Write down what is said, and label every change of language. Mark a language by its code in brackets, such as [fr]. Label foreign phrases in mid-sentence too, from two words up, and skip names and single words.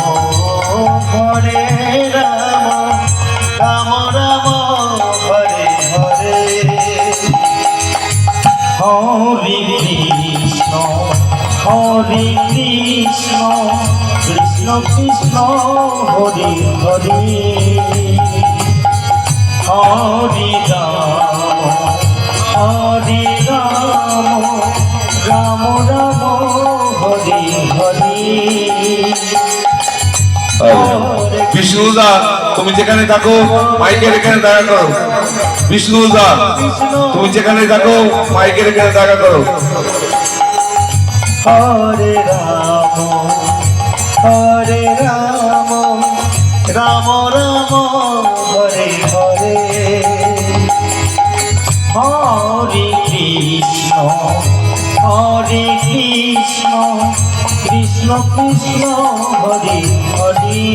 [sa] Ram Ram Hare Hare Hare Krishna Krishna Krishna Hare Hare Hare Ram Ram Ram Hare Hare [bn] বিষ্ণুদা তুমি যেখানে থাকো মাইকের এখানে দেখা করো। বিষ্ণুদা তুমি যেখানে থাকো মাইকের এখানে দেখা করো। [sa] Hare Ram Ram Ram Hare Hare Hare Krishna Krishna Krishna Hare Hare